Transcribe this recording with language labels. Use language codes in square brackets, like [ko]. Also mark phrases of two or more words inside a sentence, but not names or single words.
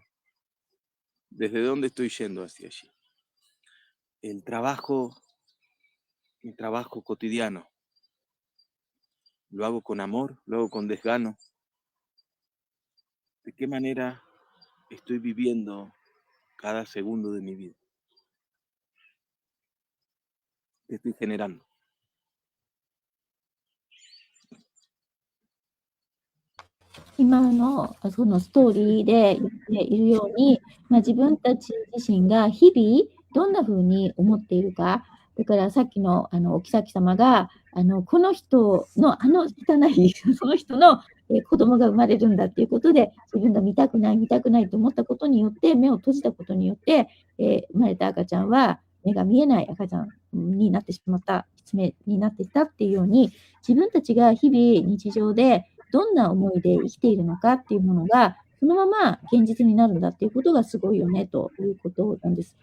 [es] ¿Desde dónde estoy yendo hacia allí? El trabajo cotidiano, lo hago con amor, lo hago con desgano. ¿De qué manera estoy viviendo cada segundo de mi vida? ¿Qué estoy generando? [ja] 今のそのストーリーで言っているように、自分たち自身が日々どんな風に思っているか、だからさっきのお妃様が、この人の汚い、その人の子供が生まれるんだっていうことで、自分が見たくないと思ったことによって、目を閉じたことによって、生まれた赤ちゃんは目が見えない赤ちゃんになってしまった、失明になっていたっていうように、自分たちが日々日常でどんな思いで生きているのかっていうものが、そのまま現実になるんだっていうことがすごいよねということなんです。